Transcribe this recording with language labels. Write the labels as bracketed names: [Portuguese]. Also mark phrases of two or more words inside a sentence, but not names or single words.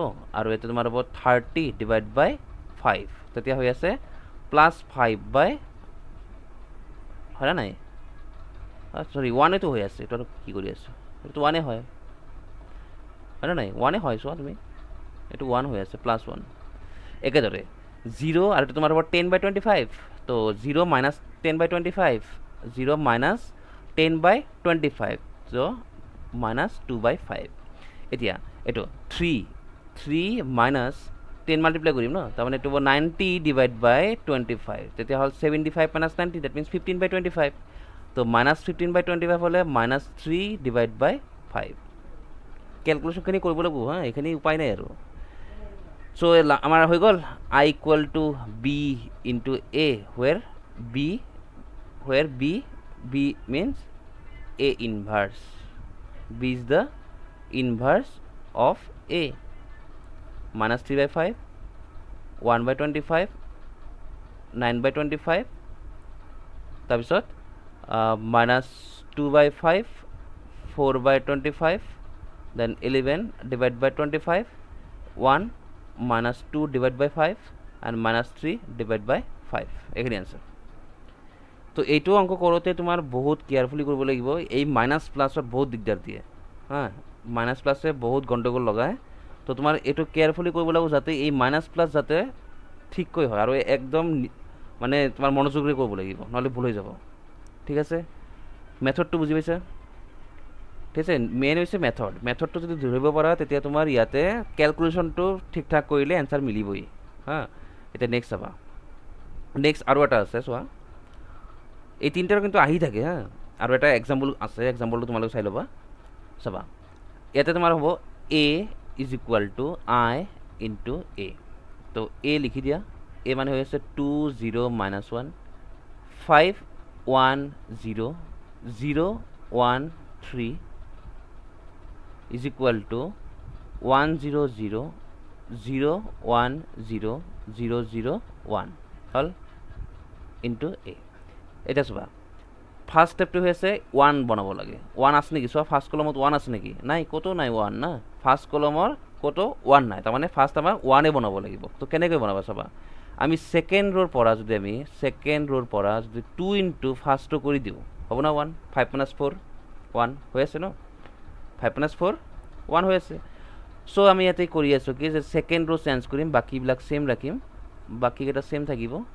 [Assamese] আৰু এটো তোমাৰ হ'ব 30 [English] divide by [Assamese] 5 তেতিয়া হৈ আছে +5 বাই হয় নাই সৰি 1 এটো হৈ আছে এটো কি কৰি আছে এটো 1 এ হয় হয় নাই 1 এ হয় চোৱা তুমি এটো 1 হৈ আছে +1 একেদৰে 0 আৰু এটো তোমাৰ হ'ব 10 বাই 25 তো 0 মাইনাস 10 বাই 25 0 [English] minus 10 by 25 so minus 2 by 5 [Assamese] এতিয়া এটো 3 [English] minus 10 multiply [Assamese] কৰিম ন তাৰমানে এটো 90 [English] divide by 25 [Assamese] তেতিয়া হল 75 [English] minus 90 that means 15 by 25 [Assamese] তো [English] minus 15 by 25 [Assamese] হলে [English] minus 3 divide by 5 [Assamese] ক্যালকুলেশন খিনি কৰিব লাগিব হা এখানে উপায় নাই আৰু সো আমাৰ হৈ গল [English] I equal to b into a where b means a inverse b is the inverse of a minus 3 by 5 1 by 25 9 by 25 তাৰপিছত minus 2 by 5 4 by 25 then 11 divide by 25 1 minus 2 divide by 5 and minus 3 divide by 5 [Assamese] এখানে आंसर তো এইটো অঙ্ক কৰোতে তোমাৰ বহুত কেয়ারফুলি কৰিব লাগিব এই [English] minus plusত [Assamese] বহুত দিগদাৰ দিয়ে হ্যাঁ [English] minus plusে [Assamese] বহুত গন্ডগোল লগায় তো তোমাৰ এটো কেয়ারফুলি কৰিব লাগিব যাতে এই [English] minus plus [Assamese] যাতে ঠিক কৈ হয় আৰু একদম মানে তোমাৰ মনোযোগৰে কৰিব লাগিব নহলে ভুল হৈ যাব ঠিক আছে মেথডটো বুজি পাইছা ঠিক আছে মেইন হৈছে মেথডটো যদি ধৰিব পাৰা তেতিয়া তোমাৰ ইয়াতে ক্যালকুলেশনটো ঠিকঠাক কৰিলে आंसर মিলিবই হ্যাঁ এটা নেক্সট চাবা নেক্সট আৰু এটা আছে চোৱা এই তিনটাৰ কিন্তু আহি থাকে হ্যাঁ আৰু এটা एग्जांपल আছে एग्जांपलটো তোমালোকে চাই লবা চাবা ইয়াতে তোমাৰ হ'ব [English] a is equal to I into a [Assamese] তো a লিখি দিয়া a মানে হৈ আছে 2 0 -1 5 1 0 0 1 3 [English] is equal to [Assamese] 1 0 0 0 1 0 0 0 1 হল into a এটা সবা ফার্স্ট স্টেপটো হৈছে 1 বনাব লাগে 1 আছে নেকি সব [English] first columnত [Assamese] 1 আছে নেকি নাই কতো নাই 1 না ফার্স্ট কলমৰ কতো 1 নাই তাৰ মানে ফার্স্ট আমাৰ 1 এ বনাব লাগিব তো কেনেকৈ বনাবা সবা আমি [English] second row [Assamese] পৰা যদি আমি [English] second row [Assamese] পৰা যদি 2 ইনটু ফার্স্ট কৰি দিও হ'ব না 1 5 - 4 1 হৈ আছে ন 5 - 4 1 হৈ আছে সো আমি ইয়াতে কৰি আছো কি যে [English] second row [Assamese] চেঞ্জ কৰিম বাকি বিলাক সেম ৰাখিম বাকি কেটা সেম থাকিব